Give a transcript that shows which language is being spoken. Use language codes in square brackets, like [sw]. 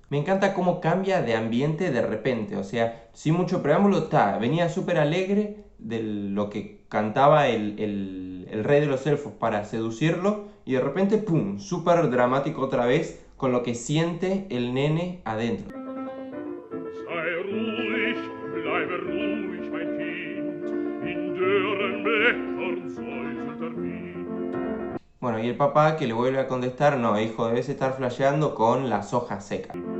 [es] Me encanta cómo cambia de ambiente de repente, o sea, sin mucho preámbulo, venía súper alegre de lo que cantaba el rey de los elfos para seducirlo, y de repente, ¡pum!, súper dramático otra vez con lo que siente el nene adentro. [de] Sei ruhig, bleibe ruhig, mein Kind, in dürren Blättern säuselt der Wind. [es] Bueno, y el papá que le vuelve a contestar: no, hijo, debes estar flasheando con las hojas secas.